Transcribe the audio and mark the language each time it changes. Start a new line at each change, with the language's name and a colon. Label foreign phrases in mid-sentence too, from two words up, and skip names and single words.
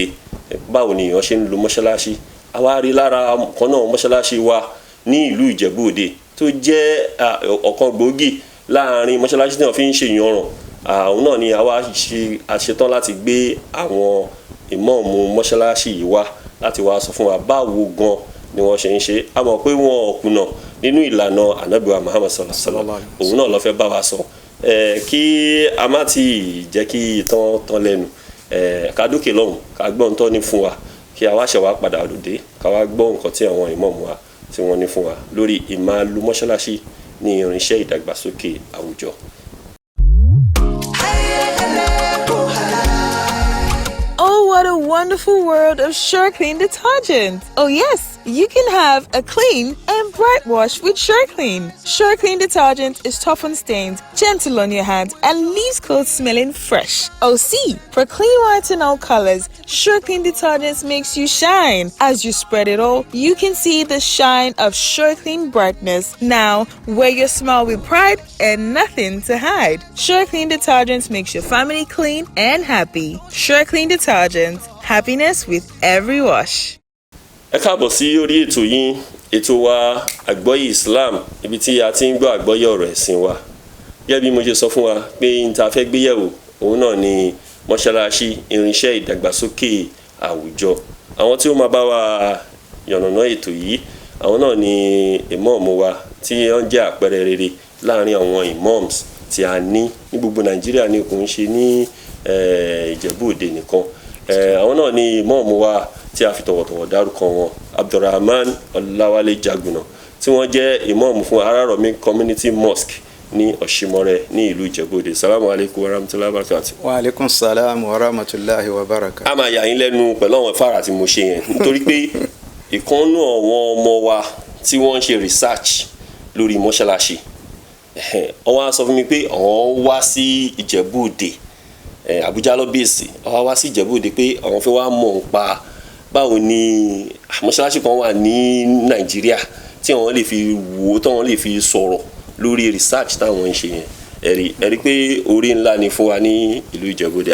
Yoruba: Báwo ni èèyàn ṣe ń lo mọ́ṣáláṣí? A wá rí lára kan náà mọ́ṣáláṣí wa ní ìlú Ìjẹ̀bú Òde tó jẹ́ ọ̀kan gbòógì láàrin mọ́ṣáláṣí tí wọ́n fi ń ṣe ìyanràn. Àwọn náà ni a wá ṣetán láti gbé àwọn ìmáàmù mọ́ṣáláṣí yìí wá láti wá sọ fún wa báwo gan ni wọ́n ṣe ń ṣe. A mọ̀ pé wọn ò kùnà nínú ìlànà Ànábì wa Muhammad
Arabic: صلى الله عليه وسلم.
Yoruba: Òun náà ló fẹ́ bá wa sọ. Kí a má ti jẹ́ kí ìtàn tán lẹ́nu. Ká dókè lọ́hùn ká gbọ́ ohun tó ní fún wa kí a wá ṣẹ̀ wá padà lòdì ká wá gbọ́ nǹkan tí àwọn ìmáàmù wa tí wọ́n ní fún wa lórí ìmáàlú mọ́ṣáláṣí ní irinṣẹ́ ìdàgbàsókè àwùjọ.
English: Oh, what a wonderful world of Sure Clean detergent. Oh yes, you can have a clean and bright wash with Sure Clean. Sure Clean detergent is tough on stains, gentle on your hands, and leaves clothes smelling fresh. Oh see, for clean whites and all colors, Sure Clean detergent makes you shine. As you spread it all, you can see the shine of Sure Clean brightness. Now, wear your smile with pride and nothing to hide. Sure Clean detergent makes your family clean and happy. Sure Clean detergent, happiness with every wash.
Yoruba: Ẹ káàbọ̀ sí orí ètò yín ètò wa Agboye Islam ibi tí a ti ń gbọ́ àgbọ́yé ọ̀rọ̀ ẹ̀sìn wa. Gẹ́gẹ́ bí mo ṣe sọ fún wa pé n ta fẹ́ gbé yẹ̀wò òun náà ni mọ́ṣáláṣí irinṣẹ́ ìdàgbàsókè àwùjọ. Àwọn tí ó máa bá wa yànnàná ètò yìí àwọn náà ni ìmáàmù wa tí wọ́n jẹ́ àpẹẹrẹ rere láàrin àwọn imams tí a ní gbogbo Nàìjíríà ní kò ń ṣe ní Ìjẹ̀bú Òde nìkan. Àwọn náà ni ìmáàmù wa tí a fi tọ̀wọ̀tọ̀wọ̀ dárúkọ wọn Abdulrahman Ọláwálé Jaguna tí wọ́n jẹ́ ìmáàmù fún Arárọ̀mí Community Mosque ní Ọ̀ṣìmọ̀rẹ́ ní ìlú Ìjẹ̀bú Òde.
Arabic: السلام عليكم ورحمة الله وبركاته. وعليكم السلام ورحمة الله وبركاته.
Yoruba: A máa yà yín lẹ́nu pẹ̀lú àwọn fàrà tí mo ṣe yẹn nítorí pé ìkànnú àwọn ọmọ wa tí wọ́n ń ṣe research lórí mọ́ṣáláṣí wọ́n á sọ fún mi pé àwọn wá sí Ìjẹ̀bú Òde Àbújá ló bèsì àwọn wá sí Ìjẹ̀bú Òde pé àwọn fẹ́ wá mọ̀ nípa báwo ni mọ́ṣáláṣí kan wà ní Nàìjíríà tí wọ́n lè fi wò tí wọ́n lè fi sọ̀rọ̀ lórí research táwọn ń ṣe yẹn ẹ̀rí pé orí ńlá ni fún wa ní ìlú Ìjẹ̀bú Òde.